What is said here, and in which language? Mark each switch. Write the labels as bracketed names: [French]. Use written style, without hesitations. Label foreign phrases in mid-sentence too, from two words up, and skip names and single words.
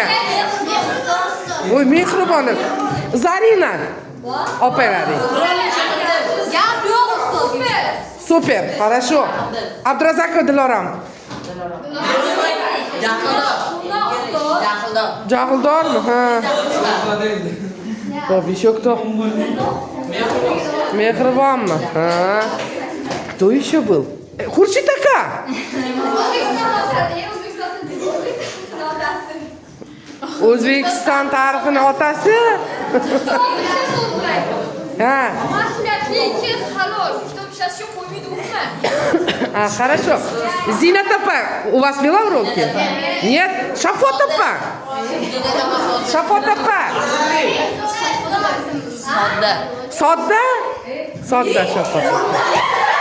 [Uzbek] Voy, mehribon. Zarina. Operating. Gap yo'q ustoz. Super, хорошо. Abdurazakov Diloram. Jahldormi? Ha. Xo'p, [Russian] еще кто? [Uzbek] Mehribonmi? Ha. [Russian] Кто еще был? [Uzbek] Xurshid aka. O'zbekiston tarixining otasi. Ha. Mas'uliyatli kez halol. Kitob ishlashga qo'ymaydi umuman. [Russian] Хорошо. Зинат опа, у вас вела уроки? Нет? Шафот опа. [Uzbek] Sodda. Sodda Shafot.